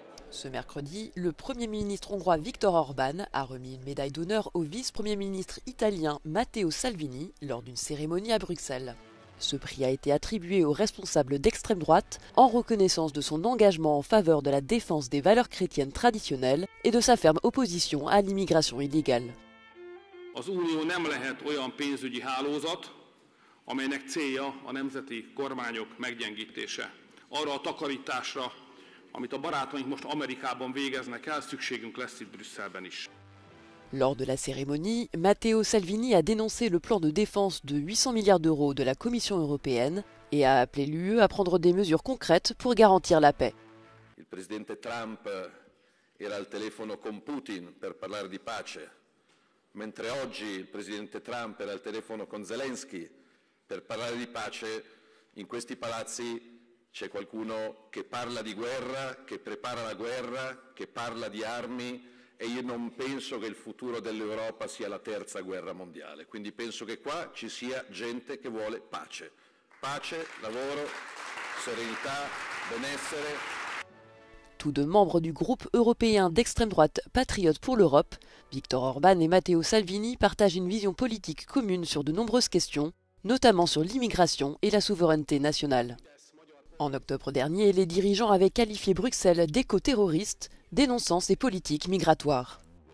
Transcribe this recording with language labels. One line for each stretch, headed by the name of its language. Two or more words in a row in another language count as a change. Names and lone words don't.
French: Ce mercredi, le Premier ministre hongrois Viktor Orban a remis une médaille d'honneur au vice-premier ministre italien Matteo Salvini lors d'une cérémonie à Bruxelles. Ce prix a été attribué au responsable d'extrême droite en reconnaissance de son engagement en faveur de la défense des valeurs chrétiennes traditionnelles et de sa ferme opposition à l'immigration illégale.
Hungarian: Az Unió nem lehet olyan pénzügyi hálózat, amelynek célja a nemzeti kormányok meggyengítése. Arra a takarításra, amit a barátaink most Amerikában végeznek el, szükségünk lesz itt Brüsszelben is.
French: Lors de la cérémonie, Matteo Salvini a dénoncé le plan de défense de 800 milliards d'euros de la Commission européenne et a appelé l'UE à prendre des mesures concrètes pour garantir la paix.
Italian: Il presidente Trump era al telefono con Putin per parlare di pace, mentre oggi il presidente Trump era al telefono con Zelensky per parlare di pace. In questi palazzi c'è qualcuno che parla di guerra, che prepara la guerra, che parla di armi. E io non penso che il futuro dell'Europa sia la terza guerra mondiale, quindi penso che qua ci sia gente che vuole pace. Pace, lavoro, serenità, benessere.
French: Tous deux membres du groupe européen d'extrême droite Patriotes pour l'Europe, Viktor Orban et Matteo Salvini partagent une vision politique commune sur de nombreuses questions, notamment sur l'immigration et la souveraineté nationale. En octobre dernier, les dirigeants avaient qualifié Bruxelles d'éco-terroriste, dénonçant ses politiques migratoires.